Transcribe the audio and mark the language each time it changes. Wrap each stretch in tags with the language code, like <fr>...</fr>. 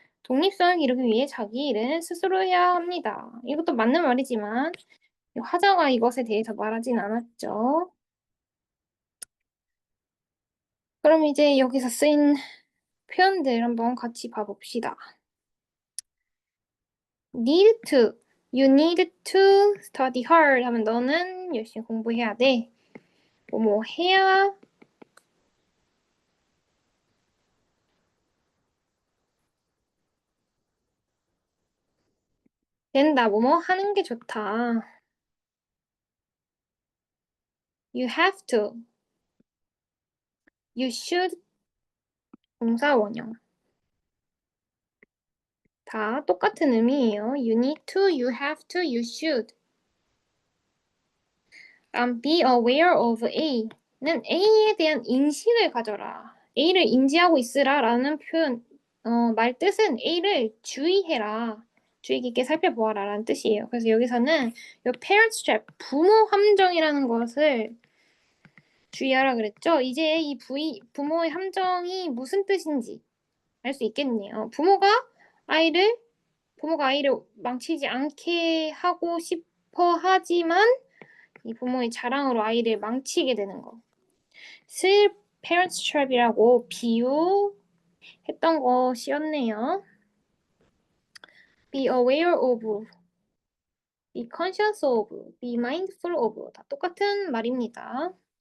<ko>독립성을 기르기 위해 자기 일은 스스로 해야 합니다. 이것도 맞는 말이지만 화자가 이것에 대해서 말하진 않았죠. 그럼 이제 여기서 쓰인 표현들 한번 같이 봐봅시다.</ko> <en>need to, you need to study hard</en> <ko>하면 너는 열심히 공부해야 돼. 뭐 해야 된다. 뭐뭐 하는 게 좋다.</ko> <en>You have to, you should</en> <ko>동사 원형. 다 똑같은 의미예요.</ko> <en>You need to, you have to, you should.</en> <ko>be aware of A는 A에 대한 인식을 가져라. A를 인지하고 있으라 라는 표현, 말 뜻은 A를 주의해라. 주의 깊게 살펴보아라 라는 뜻이에요. 그래서 여기서는 이 parent trap, 부모 함정이라는 것을 주의하라 그랬죠. 이제 이 부모의 함정이 무슨 뜻인지 알 수 있겠네요. 부모가 아이를 망치지 않게 하고 싶어 하지만 이 부모의 자랑으로 아이를 망치게 되는 거. 슬 parents trap이라고 비유했던 것이었네요.</ko> <en>be aware of, be conscious of, be mindful of</en> <ko>다 똑같은 말입니다.</ko>